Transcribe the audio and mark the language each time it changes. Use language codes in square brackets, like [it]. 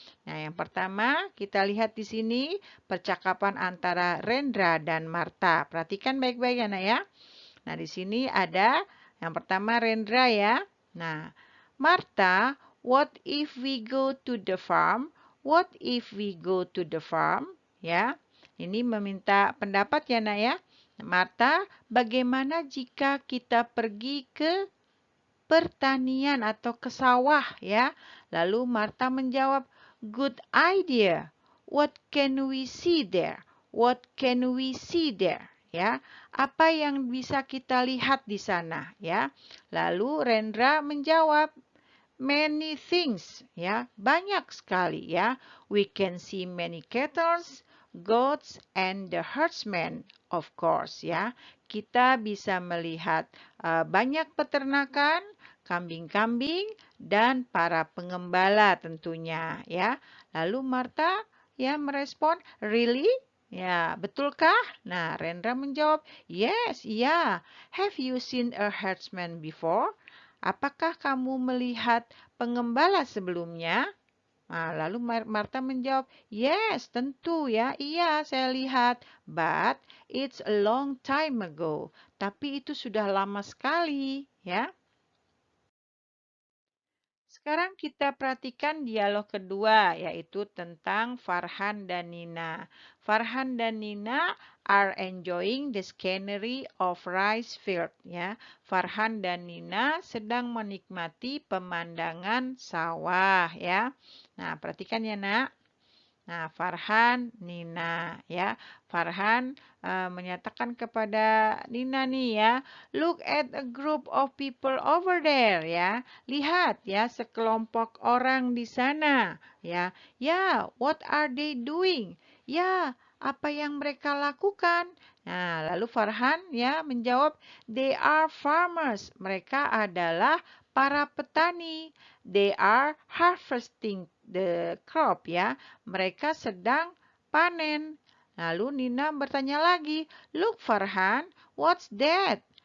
[id] Nah, yang pertama kita lihat di sini percakapan antara Rendra dan Martha. Perhatikan baik-baik ya, Nak, ya. Nah, di sini ada yang pertama Rendra, ya. [en] Nah, Martha, what if we go to the farm? What if we go to the farm? [id] Ya, ini meminta pendapat ya, Nak, ya. Martha, bagaimana jika kita pergi ke pertanian atau ke sawah, ya? Lalu Martha menjawab, [en] good idea. What can we see there? What can we see there? [id] Ya, apa yang bisa kita lihat di sana, ya? Lalu Rendra menjawab, [en] many things, [id] ya, banyak sekali, ya. [en] We can see many cattle, goats, and the herdsmen, of course, ya. [id] Kita bisa melihat banyak peternakan, kambing-kambing, dan para pengembala tentunya, ya. Lalu Martha, ya, merespon, [en] really? [id] Ya, betulkah? Nah, Rendra menjawab, [en] yes, iya. Have you seen a herdsman before? [id] Apakah kamu melihat pengembala sebelumnya? Nah, lalu Martha menjawab, [en] yes, [id] tentu ya, iya saya lihat. [en] But it's a long time ago. [id] Tapi itu sudah lama sekali, ya. Sekarang kita perhatikan dialog kedua, yaitu tentang Farhan dan Nina. [en] Farhan dan Nina are enjoying the scenery of rice field. [id] Ya, Farhan dan Nina sedang menikmati pemandangan sawah. Ya, nah perhatikan ya, Nak. Nah, Farhan, Nina, ya. Farhan menyatakan kepada Nina nih ya, [en] look at a group of people over there, ya. [id] Lihat ya, sekelompok orang di sana, ya. [en] Ya, what are they doing? [id] Ya, apa yang mereka lakukan? Nah, lalu Farhan ya menjawab, [en] they are farmers. [id] Mereka adalah para petani. [en] They are harvesting the crop, ya. [id] Mereka sedang panen. Lalu Nina bertanya lagi, [en] look Farhan, what's that?